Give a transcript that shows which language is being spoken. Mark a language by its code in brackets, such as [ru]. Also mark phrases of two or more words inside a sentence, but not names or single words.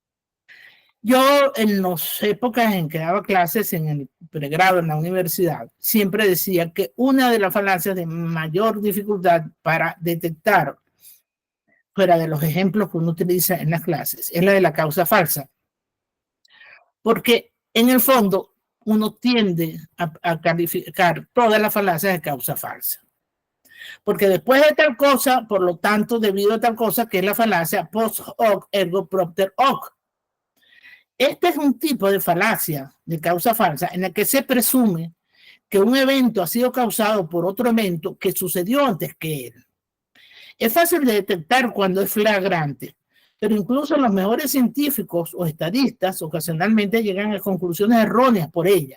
[es] Yo en las épocas en que daba clases en el pregrado en la universidad, siempre decía que una de las falacias de mayor dificultad para detectar, fuera de los ejemplos que uno utiliza en las clases, es la de la causa falsa. Porque en el fondo uno tiende a calificar todas las falacias de causa falsa. Porque después de tal cosa, por lo tanto, debido a tal cosa, que es la falacia [la] post hoc ergo propter hoc. [es] Este es un tipo de falacia de causa falsa en la que se presume que un evento ha sido causado por otro evento que sucedió antes que él. Es fácil de detectar cuando es flagrante, pero incluso los mejores científicos o estadistas ocasionalmente llegan a conclusiones erróneas por ella.